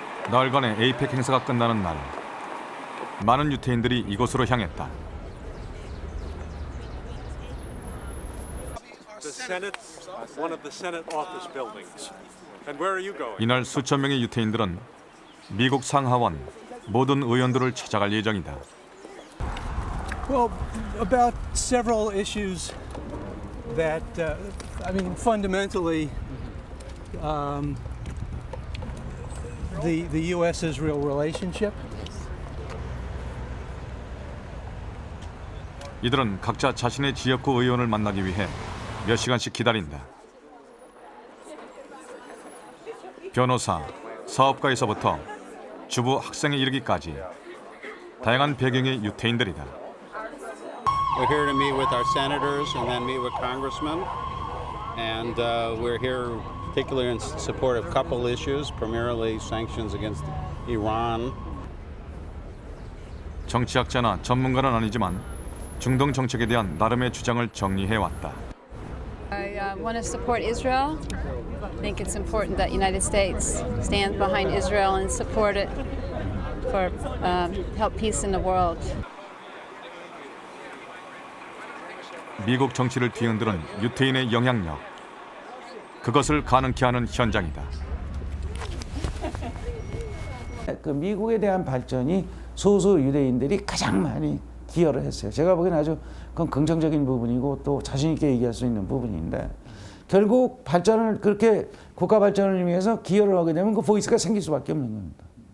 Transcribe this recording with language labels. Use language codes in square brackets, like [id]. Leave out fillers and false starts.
[ko] 나흘간의 에이펙 행사가 끝나는 날, 많은 유태인들이 이곳으로 향했다. 이날 수천 명의 유태인들은 미국 상하원 모든 의원들을 찾아갈 예정이다. [en] Well, about several issues that, I mean, fundamentally, the U.S.-Israel relationship. [ko] 이들은 각자 자신의 지역구 의원을 만나기 위해 몇 시간씩 기다린다. 변호사, 사업가에서부터 주부 학생에 이르기까지 다양한 배경의 유태인들이다. [en] We're here to meet with our senators and then meet with congressmen. And we're here particularly in support of a couple issues, primarily sanctions against Iran. [ko] 정치학자나 전문가는 아니지만 중동 정책에 대한 나름의 주장을 정리해왔다. [en] I want to support Israel. I think it's important that the United States stand behind Israel and support it for help peace in the world. [ko] 미국 정치를 뒤흔드는 유태인의 영향력, 그것을 가능케 하는 현장이다. 그 미국에 대한 발전이 소수 유대인들이 가장 많이 기여를 했어요. 제가 보기엔 아주 그건 긍정적인 부분이고 또 자신 있게 얘기할 수 있는 부분인데 결국 발전을 그렇게 국가 발전을 위해서 기여를 하게 되면 그 보이스가 생길 수밖에 없는 겁니다.